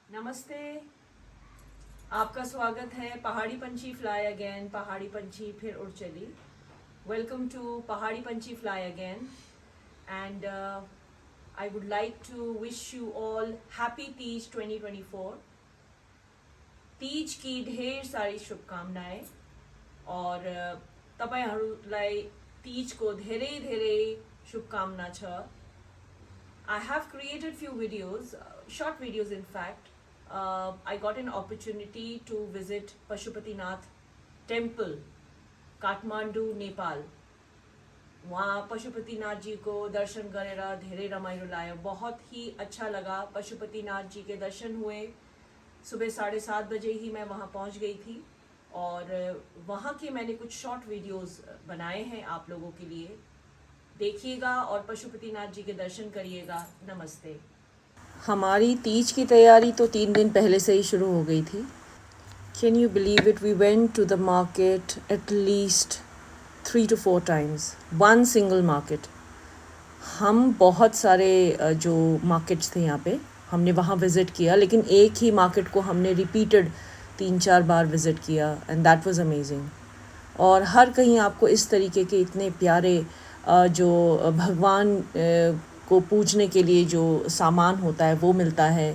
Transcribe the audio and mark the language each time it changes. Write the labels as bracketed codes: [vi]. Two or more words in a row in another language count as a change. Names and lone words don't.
[hi] नमस्ते, आपका स्वागत है पहाड़ी पंछी फ्लाई अगेन। पहाड़ी पंछी फिर उड़ चली। [en] welcome to Pahadi Panchhi Fly Again and I would like to wish you all happy Teej 2024. [hi] तीज की ढेर सारी शुभकामनाएं और [ne] तपाईहरुलाई तीजको धेरै धेरै शुभकामना छ। [en] I have created few videos, short videos in fact. I got an opportunity to visit Pashupatinath temple, Kathmandu, Nepal. [ne] वहाँ पशुपतिनाथ जी को दर्शन गरेर धेरै रमाइलो लाग्यो। [hi] बहुत ही अच्छा लगा। पशुपतिनाथ जी के दर्शन हुए। सुबह 7:30 बजे ही मैं वहाँ पहुँच गई थी और वहाँ के मैंने कुछ शॉर्ट वीडियोस बनाए हैं आप लोगों के लिए। देखिएगा और पशुपतिनाथ जी के दर्शन करिएगा। नमस्ते। हमारी तीज की तैयारी तो 3 दिन पहले से ही शुरू हो गई थी। [en] can you believe it, we went to the market at least 3 to 4 times, one single market. [hi] हम बहुत सारे जो मार्केट्स थे यहाँ पे हमने वहाँ विज़िट किया, लेकिन एक ही मार्केट को हमने रिपीटेड 3-4 बार विज़िट किया [en] and that was amazing. [hi] और हर कहीं आपको इस तरीके के इतने प्यारे जो भगवान को पूजने के लिए जो सामान होता है वो मिलता है।